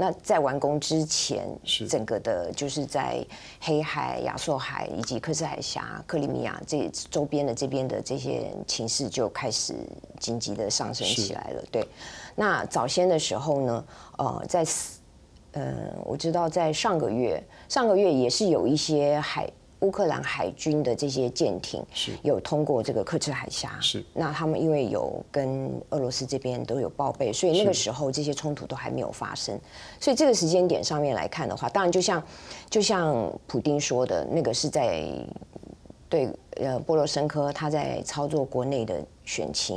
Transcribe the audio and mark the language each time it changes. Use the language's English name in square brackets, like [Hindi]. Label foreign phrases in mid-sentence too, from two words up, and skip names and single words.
[Chinese] 那在完工之前，整個的就是在黑海、亞速海以及刻赤海峽、克里米亞這周邊的這邊的這些情勢就開始緊急的上升起來了。對，那早先的時候呢，我知道在上個月也是有一些烏克蘭海軍的這些艦艇有通過這個刻赤海峽，那他們因為有跟俄羅斯這邊都有報備，所以那個時候這些衝突都還沒有發生。所以這個時間點上面來看的話，當然就像普丁說的，那個是在對波羅申科他在操作國內的選情。